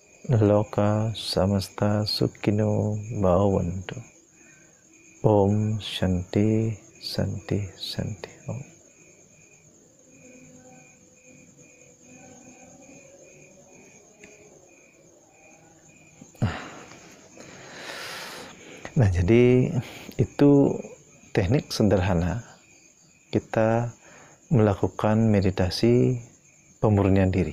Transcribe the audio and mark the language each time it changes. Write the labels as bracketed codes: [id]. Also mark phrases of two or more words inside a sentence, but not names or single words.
[sa] loka samasta sukino bhavantu. Om Shanti Shanti Shanti Om. [id] Nah, jadi itu teknik sederhana kita melakukan meditasi pemurnian diri.